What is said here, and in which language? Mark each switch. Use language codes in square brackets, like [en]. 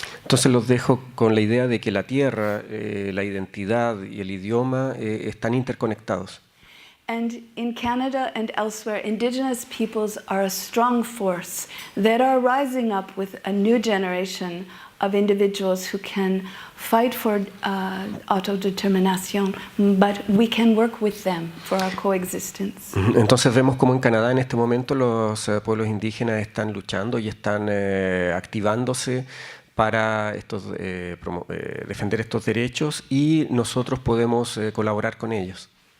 [es] Entonces los dejo con la idea de que la tierra, la identidad y el idioma están interconectados. [en] And in Canada and elsewhere, indigenous peoples are a strong force that are rising up with a new generation of individuals who can fight for autodetermination, but we can work with them for our coexistence. [es] Entonces vemos cómo en Canadá en este momento los pueblos indígenas están luchando y están activándose para defender estos derechos y nosotros podemos colaborar con ellos.